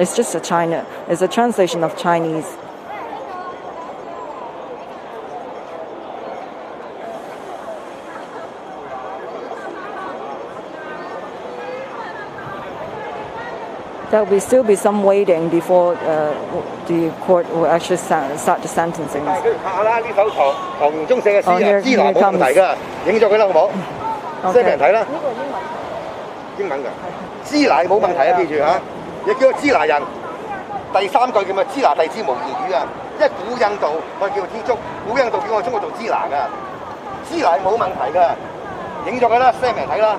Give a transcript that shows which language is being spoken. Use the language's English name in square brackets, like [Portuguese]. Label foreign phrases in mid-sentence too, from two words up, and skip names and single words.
[English] It's just It's a translation of Chinese. There will still be some waiting before the court will actually start the sentencing. [Cantonese] 下啦，呢首唐中寫嘅詩啊，支那冇問題㗎，影咗佢啦，好冇？即係俾人睇啦。呢個英文㗎，支那冇問題啊，記住嚇。亦叫做支那人。第三句叫咩？支那弟子無言語啊，因為古印度我哋叫天竺，古印度叫我中國做支那㗎，支那冇問題㗎，影咗佢啦 ，send 俾人睇啦。